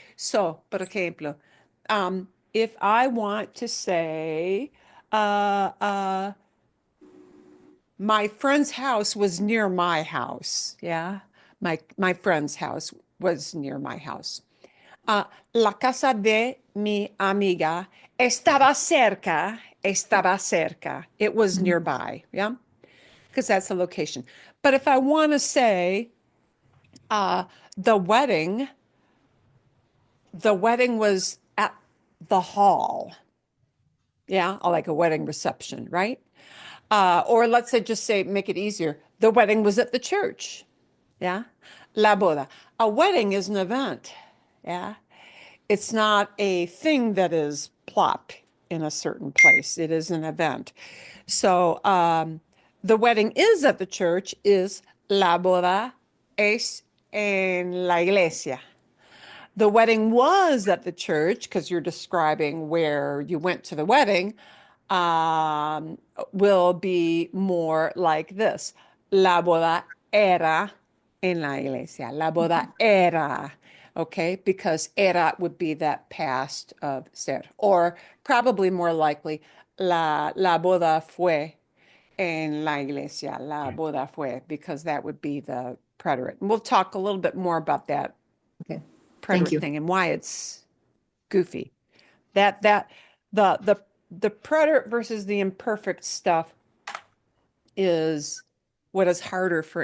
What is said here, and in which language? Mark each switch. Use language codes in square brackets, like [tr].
[en] So, [es] por ejemplo, [en] if I want to say, uh, uh, my friend's house was near my house. Yeah. My friend's house was near my house. [es] La casa de mi amiga estaba cerca. [en] It was Mhm. nearby. Yeah. Because that's the location. But if I want to say uh, the wedding, the wedding was at the hall. Yeah. Like a wedding reception, right? Or let's say, just say, make it easier. The wedding was at the church. Yeah. La boda. A wedding is an event. Yeah. It's not a thing that is plopped in a certain place. It is an event. So the wedding is at the church is [es] la boda es en la iglesia. [en] The wedding was at the church because you're describing where you went to the wedding, um, will be more like this. [es] La boda era en la iglesia. La boda era. [en] Okay, because era would be that past of ser. Or probably more likely, [es] la boda fue en la iglesia. [en] La boda fue, because that would be the preterite. And we'll talk a little bit more about that Okay. Thank preterite you. thing and why it's goofy. That the preterite versus the imperfect stuff is what is harder for